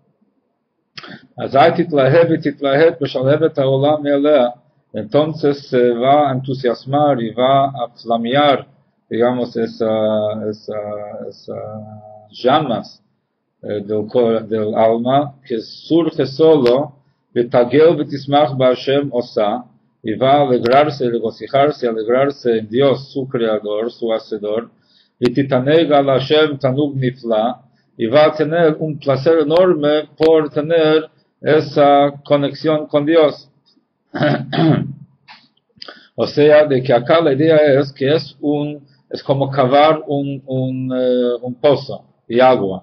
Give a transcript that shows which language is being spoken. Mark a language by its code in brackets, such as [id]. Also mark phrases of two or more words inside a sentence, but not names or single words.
[es] Entonces se va a entusiasmar y va a flamear, digamos, esas llamas del alma que surge solo [he] ותגל ותשמח בה' עושה, [es] y va a alegrarse, regocijarse, alegrarse en Dios, su creador, su hacedor, y [he] תתענג על ה' תענוג נפלא, [es] y va a tener un placer enorme por tener esa conexión con Dios. O sea, de que acá la idea es que es como cavar un pozo de agua.